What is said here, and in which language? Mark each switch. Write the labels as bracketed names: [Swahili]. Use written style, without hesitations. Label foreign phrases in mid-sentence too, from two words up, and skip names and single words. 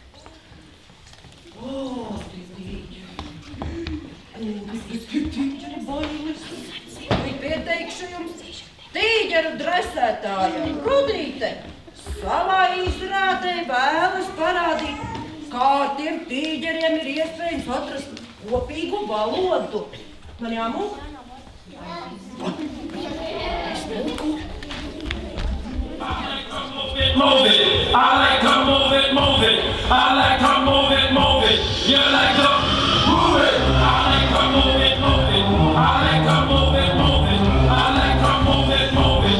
[Latvian] Tīģeri bailes. Vai pieteikšu jums tīģeru dresētājam Rudīte savā izrādē vēlas parādīt, kā ar tiem tīģeriem ir iespējams atrast kopīgu valodu. Man jāmūk? [English] Move it. I like to move it, move it. I like to move it, move it. You like to move it. I like to move it, move it. I like to move it, move it. I like to move it, move it.